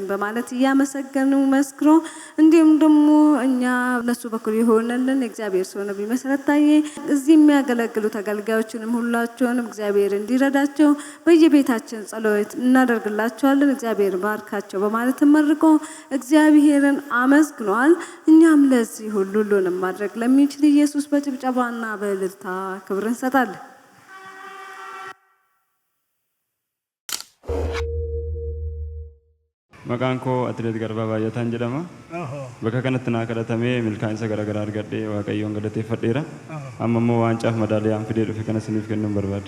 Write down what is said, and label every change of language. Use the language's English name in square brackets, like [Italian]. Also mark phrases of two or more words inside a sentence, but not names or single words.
[Amharic] በማለት እያመሰገኑ መስክሮ እንዲሁም ደግሞ እኛ እሱ በኩል ይሆነልን እግዚአብሔር ሰው ነብይ መሰረት ታዬ እዚህ የሚያገለግሉ ተገልጋዮችንም ሁላቸውንም እግዚአብሔር እንዲረዳቸው በየቤታችን ጸሎት እናደርግላቸዋለን። እግዚአብሔር ባርካቸው በማለት ተመርቆ እግዚአብሔርን አመስግኗል። እኛም ለዚህ ሁሉንም ማድረግ ለሚችል ኢየሱስ በጭብጨባና በእልልታ ክብር እንሰጣለን። [Oromo] Maqaan koo Atileet Garbaa Baay'ataan jedhama. Bakka kanatti naa kadhatamee milkaa'insa garaagaraa argadhee Waaqayyoon galateeffadheera. Amma immoo waancaaf madaaliyaan fidee dhufe kana isiniif kennuun barbaade.